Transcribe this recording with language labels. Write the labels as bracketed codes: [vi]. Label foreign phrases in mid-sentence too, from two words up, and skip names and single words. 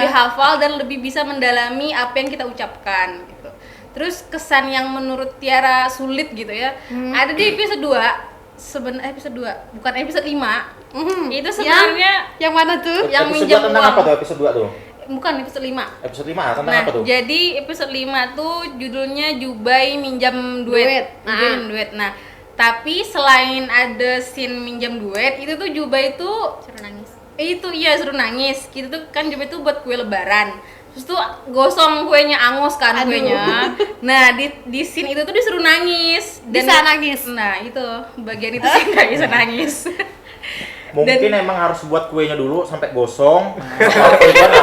[id] lebih hafal dan lebih bisa mendalami apa yang kita ucapkan gitu. Terus kesan yang menurut Tiara sulit gitu ya, ada di episode 2 episode 2, bukan episode 5. Itu Yang sebenarnya yang mana tuh? yang Episode minjem 2 tentang uang. apa tuh episode 2 tuh? Bukan episode 5. Episode 5 tentang Nah, apa tuh? jadi episode 5 tuh judulnya Jubai minjam duit. Minjam duit. Nah, tapi selain ada scene minjam duit, itu tuh Jubai tuh Suruh nangis. itu iya suruh nangis. Gitu tuh kan Jubai tuh buat kue lebaran. Terus tuh gosong kuenya, angus kan kuenya. Nah, di scene itu tuh disuruh nangis. Bisa nangis. Nah, itu bagian itu sih nggak bisa nangis. Mungkin emang harus buat kuenya dulu sampai gosong. Apa itu kan?